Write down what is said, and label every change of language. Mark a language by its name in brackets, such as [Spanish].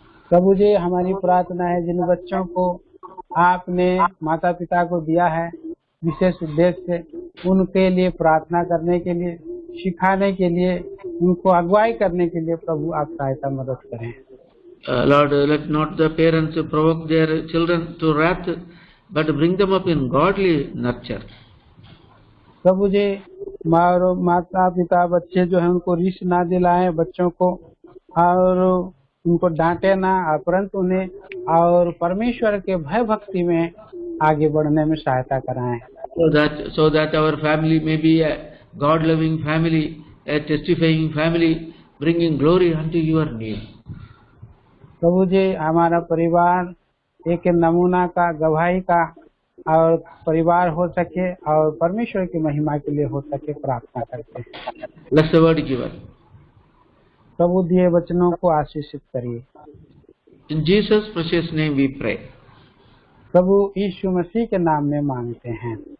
[Hindi] प्रभु जी, हमारी प्रार्थना है जिन बच्चों को आपने माता पिता को दिया है विशेष उद्देश्य से, उनके लिए प्रार्थना करने के लिए, सिखाने के लिए, उनको अगुवाई करने के लिए प्रभु आप सहायता मदद करें। [English] Lord, let not the parents provoke their children to wrath, but bring them up in godly nurture. [Hindi] प्रभु जी, माता पिता बच्चे जो है उनको रीस ना दिलाएं बच्चों को, और उनको डांटे ना, परंतु उन्हें और परमेश्वर के भय भक्ति में आगे बढ़ने में सहायता कराएं। [English] So that our family may be a God-loving family, a testifying family, bringing glory unto your name. [Hindi] प्रभु जी, हमारा परिवार एक नमूना का, गवाही का और परिवार हो सके और परमेश्वर की महिमा के लिए हो सके, प्रार्थना करते हैं। [English] Bless the word given. [Hindi] प्रभु दिए वचनों को आशीषित करिए। [English] In Jesus' precious name we pray. [Hindi] प्रभु यीशु मसीह के नाम में मांगते हैं।